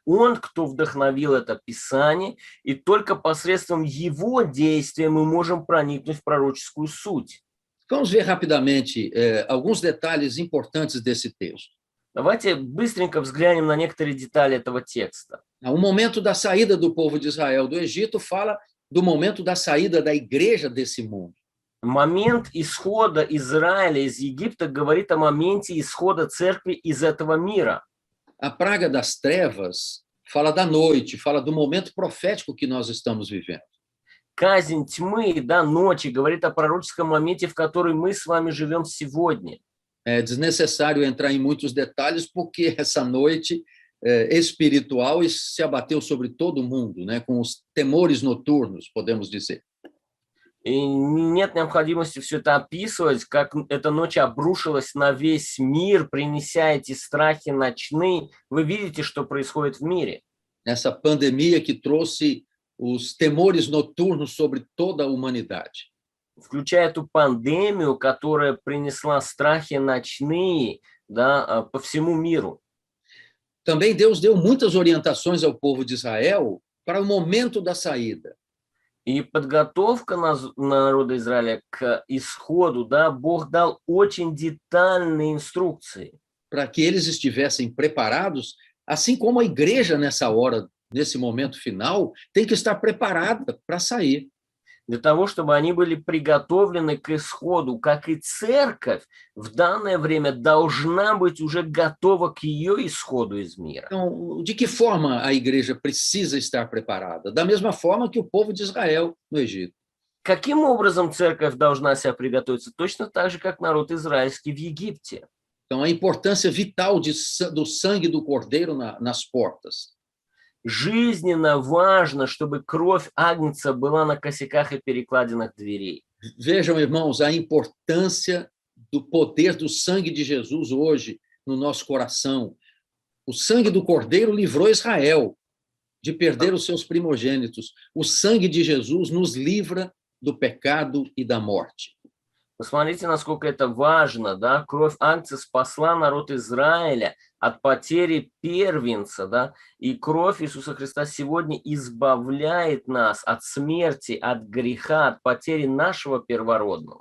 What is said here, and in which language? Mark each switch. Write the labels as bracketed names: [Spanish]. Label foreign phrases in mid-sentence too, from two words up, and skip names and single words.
[Russian] Он, кто вдохновил это Писание, и только посредством его действия мы можем проникнуть в пророческую суть. [Portuguese] Vamos ver rapidamente alguns detalhes importantes desse texto. [Russian] Давайте быстренько взглянем на некоторые детали этого текста. [Portuguese] O momento da saída do povo de Israel do Egito fala do momento da saída da igreja desse mundo. [Russian] Момент исхода Израиля из Египта говорит о моменте исхода церкви из этого мира. [Portuguese] A praga das trevas fala da noite, fala do momento profético que nós estamos vivendo. [Russian] Казнь тьмы, да, ночи, говорит о пророческом моменте, в который мы с вами живем сегодня. [Portuguese] É desnecessário entrar em muitos detalhes, porque essa noite espiritual se abateu sobre todo mundo, né, com os temores noturnos, podemos dizer. [Russian] И нет необходимости все это описывать, как эта ночь обрушилась на весь мир, принеся эти страхи ночные. Вы видите, что происходит в мире. [Portuguese] Essa pandemia que trouxe os temores noturnos sobre toda a humanidade. [Russian] Включая эту пандемию, которая принесла страхи ночные, да, по всему миру. [Portuguese] Também Deus deu muitas orientações ao povo de Israel para o momento da saída. [Russian] И подготовка народа Израиля к исходу, да, Бог дал очень детальные инструкции. [Portuguese] Para que eles estivessem preparados, assim como a igreja nessa hora, nesse momento final, tem que estar preparada para sair. [Russian] Для того, чтобы они были приготовлены к исходу, как и церковь в данное время должна быть уже готова к ее исходу из мира. [Portuguese] Então, de que forma a igreja precisa estar preparada? Da mesma forma que o povo de Israel no Egito. [Russian] Каким образом церковь должна себя приготовиться? Точно так же, как народ израильский в Египте. [Portuguese] Então, a importância vital do sangue do cordeiro nas portas. [Russian] Жизненно важно, чтобы кровь агнца была на косяках и перекладинах дверей. [Portuguese] Vejam, irmãos, a importância do poder do sangue de Jesus hoje no nosso coração. O sangue do Cordeiro livrou Israel de perder os seus primogênitos. O sangue de Jesus nos livra do pecado e da morte. [Russian] Посмотрите, насколько это важно, да, кровь Агнца спасла народ Израиля от потери первенца, да, и кровь Иисуса Христа сегодня избавляет нас от смерти, от греха, от потери нашего первородного.